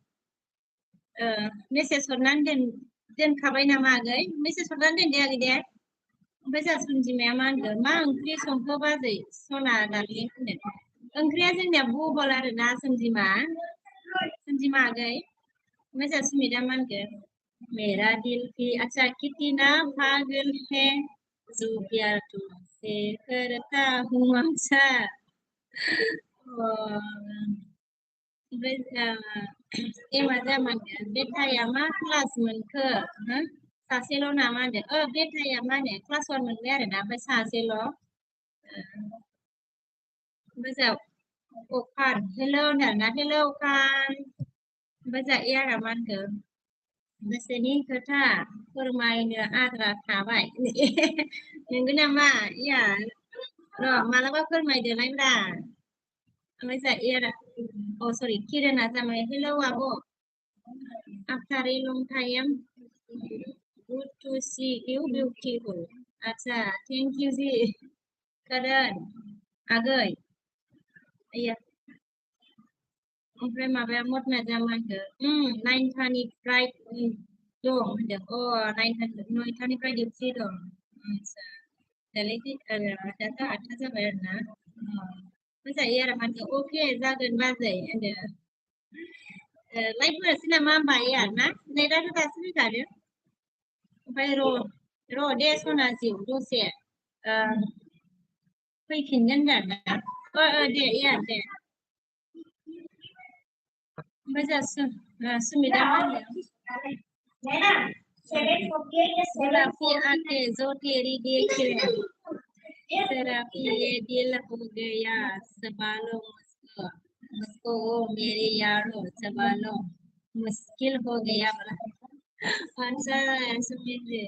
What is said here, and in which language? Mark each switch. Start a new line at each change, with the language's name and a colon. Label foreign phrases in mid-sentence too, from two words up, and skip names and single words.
Bodo: मेसेज हरनानै दोनखाबाय नामा आगै मेसेज हरनानै दोन दे आगै दे ओमफ्राय जा सनजिमाया मा होनदों मा ओंख्रि संखो बाजै सना दार्लिं होनदों ओंख्रिया जोंनिया बहल आरोना सनजिमा आगै ओमफ्राय जा सुमिता मा होनगोन
Hindi: मेरा दिल की अच्छा कितना पागल है जो प्यार तुमसे करता हूँ
Bodo: अच्छा ओमफ्राय एमा जामानगोन बेटाया मा क्लास मोनखो सासेल' नामा होनदों बेटाया मा होनो क्लास 1 मोनबाय आरोना ओमफ्राय सासेल' ओमफ्राय जा अखान हेल' होनदोंना हेल' अखान ओमफ्राय जा एयारा मा होनगोन गोसोनि खोथा फोरमायनो आद्रा थाबाय नंगौ नामा एयार र' मालाबा फोरमायदोलायब्रा ओमफ्राय जा एयारा सरि किरणा जामाय हेल' आब'
English: After a long time good to see you beautiful अच्छा thank you जी
Bodo: करण आगै आया ओमफ्राय माबाया मदना जामानखो 9थानिफ्राय दं होनदों 9थानिफ्राय डिउटि दं आच्छा दालाय दाथ' 8था जाबाय आरोना मोजाङै आरो मानखो अके जागोन बाजै होनदों लाइफफोरा सिनेमा बाया ना नेटाथ' दासो फैखादो ओमफ्राय र' दे सना जिउ दसे फैफिनगोन दाना दे या दे ओमफ्राय जोंहा सुमिता मा होनो थेरापी आके
Hindi: जो तेरी देखे थेरापी ये दिल हो गया संभालो मुझको मुझको वो मेरे यारो संभालो मुश्किल हो गया
Bodo: बोला अच्छा सुमित